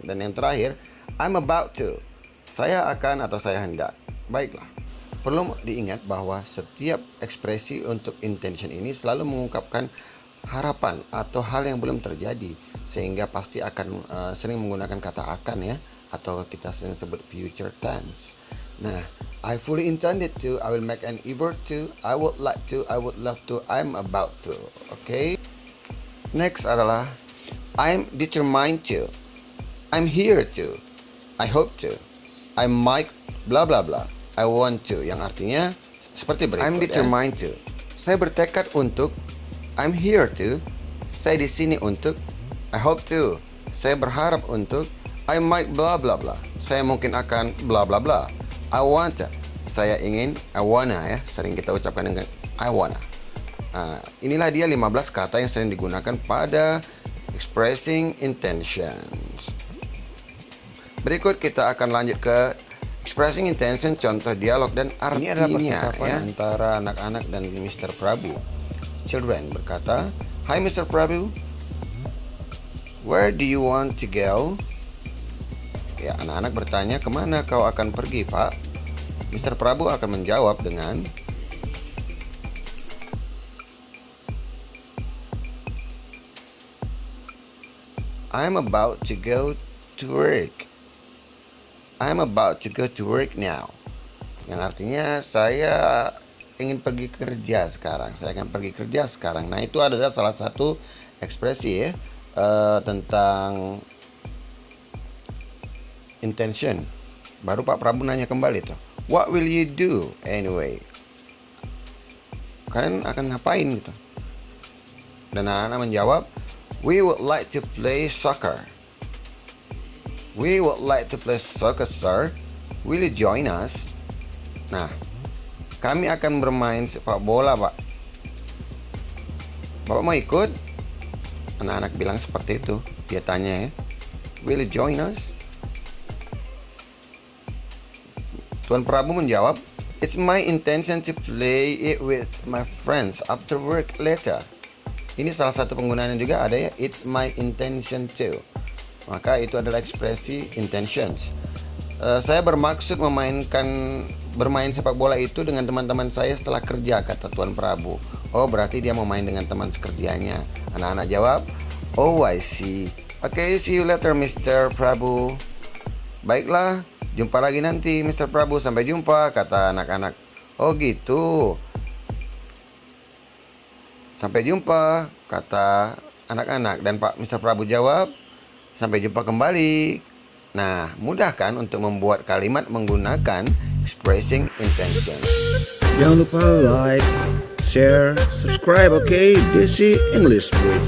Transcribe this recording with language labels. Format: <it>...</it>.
<id>Dan yang terakhir,</id> <en>I'm about to,</en> <id>saya akan atau saya hendak. Baiklah, perlu diingat bahwa setiap ekspresi untuk intention ini selalu mengungkapkan harapan atau hal yang belum terjadi, sehingga pasti akan sering menggunakan kata akan ya, atau kita sering sebut future tense.</id> <en>Nah, I fully intended to, I will make an effort to, I would like to, I would love to, I'm about to. Oke. Next</en> <id>adalah</id> <en>I'm determined to, I'm here to, I hope to, I might bla bla bla, I want to,</en> <id>yang artinya seperti berikut.</id> <en>I'm determined to,</en> <id>saya bertekad untuk.</id> <en>I'm here to,</en> <id>saya di sini untuk.</id> <en>I hope to,</en> <id>saya berharap untuk.</id> <en>I might bla bla bla,</en> <id>saya mungkin akan bla bla bla.</id> <en>I want,</en> <id>saya ingin.</id> <en>I wanna</en> <id>ya, sering kita ucapkan dengan I wanna. Nah, inilah dia 15 kata yang sering digunakan pada expressing intentions. Berikut kita akan lanjut ke expressing intention, contoh dialog dan artinya. Ini adalah percakapan ya, antara anak-anak dan Mr.</id> <en>Prabu. Children</en> <id>berkata,</id> <en>Hi Mr. Prabu, where do you want to go?</en> <id>Ya, anak-anak bertanya, kemana kau akan pergi, Pak? Mr.</id> <en>Prabu</en> <id>akan menjawab dengan</id> <en>I'm about to go to work. I'm about to go to work now.</en> <id>Yang artinya saya ingin pergi kerja sekarang. Saya akan pergi kerja sekarang. Nah, itu adalah salah satu ekspresi ya, tentang intention. Baru Pak Prabu nanya kembali tuh,</id> <en>what will you do anyway?</en> <id>Kalian akan ngapain gitu? Dan anak-anak menjawab,</id> <en>we would like to play soccer. We would like to play soccer, sir. Will you join us?</en> <id>Nah, kami akan bermain sepak bola, Pak. Bapak mau ikut? Anak-anak bilang seperti itu. Dia tanya ya,</id> <en>will you join us?</en> <id>Tuan Prabu menjawab,</id> <en>It's my intention to play it with my friends after work later.</en> <id>Ini salah satu penggunaannya juga ada ya,</id> <en>it's my intention to.</en> <id>Maka itu adalah ekspresi intentions. Saya bermaksud bermain sepak bola itu dengan teman-teman saya setelah kerja, kata Tuan Prabu. Oh, berarti dia mau main dengan teman sekerjanya. Anak-anak jawab,</id> <en>oh I see. Okay, see you later Mr. Prabu.</en> <id>Baiklah, jumpa lagi nanti Mr. Prabu. Sampai jumpa, kata anak-anak. Oh gitu. Sampai jumpa, kata anak-anak. Dan Pak Mr. Prabu jawab, sampai jumpa kembali. Nah, mudah kan untuk membuat kalimat menggunakan expressing intention. Jangan lupa</id> <en>like, share, subscribe, okay? This is English Bridge.</en>